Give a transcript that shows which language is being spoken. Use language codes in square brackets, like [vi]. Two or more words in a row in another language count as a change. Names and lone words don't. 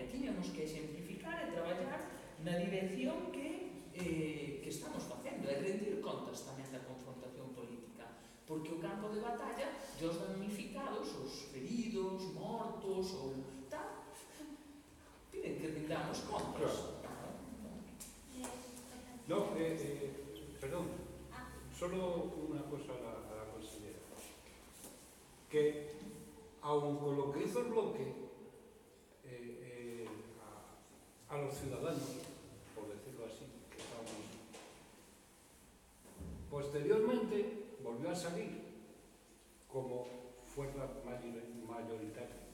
[gl] Tiñamos que exemplificar e traballar na dirección que estamos facendo e rendir contas tamén da confrontación política. Porque o campo de batalla, os damnificados, os feridos, mortos ou tal, piden que rindamos contas. [es] No, perdón, solo una cosa a la consellera. Que, aun con lo que hizo el bloque a los ciudadanos, por decirlo así, que estábamos, posteriormente volvió a salir como fuerza mayoritaria.